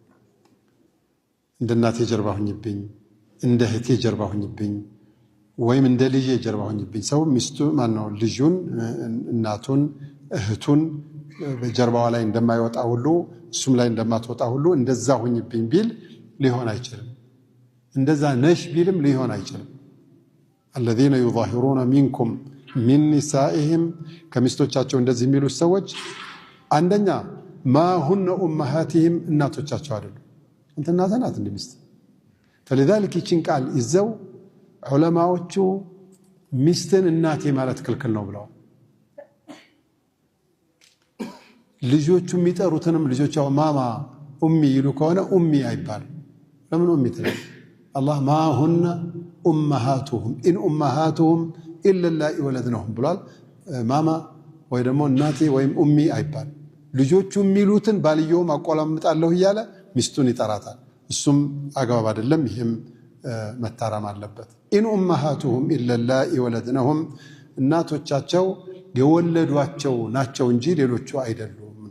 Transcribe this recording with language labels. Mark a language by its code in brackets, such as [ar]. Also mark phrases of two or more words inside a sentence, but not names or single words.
[am] እንደናቴ ጀርባ ሁኝብኝ እንደ እህቴ ጀርባ ሁኝብኝ ወይም እንደ ልጅ ጀርባ ሁኝብኝ ሰው ሚስቱ ማን ነው ልጁን እናቱን እህቱን በጀርባዋ ላይ እንደማይወጣ ሁሉ እሱም ላይ እንደማትወጣ ሁሉ እንደዛ ሁኝብኝ ቢል ሊሆን አይችልም እንደዛ ነሽ ቢልም ሊሆን አይችልም [ar] الذين يظاهرون منكم من نسائهم [am] ከሚስቶቻቸው እንደዚህ የሚሉት ሰዎች አንደኛ [ar] ما هن امهاتهم [am] እናቶቻቸው አይደሉም እንት እናት ናት እንደሚስት فلذلك ይችን ቃል ይዘው ዑለማዎቹ ሚስትን እናቴ ማለት ክልክል ነው ብለው ልጆቹ የሚጠሩትንም ልጆቻው ማማ ኡሚ ይሉ ከሆነ ኡሚ አይባል ለምን ኡሚ ትላል [ar] الله ما هن امهاتهم ان امهاتهم الا اللائي ولدنهم [am] ብሏል ማማ ወይ ደግሞ እናቴ ወይም ኡሚ አይባል ልጆቹ የሚሉትን ባልየውም አቆላምጣለሁ እያለ ሚስቱን ይጠራታል። እሱም አግባብ አይደለም። ይህም መታረም አለበት። [ar] إن أمهاتهم إلا اللائي ولدنهم [am] እናቶቻቸው የወለዷቸው ናቸው እንጂ ሌሎቹ አይደሉም።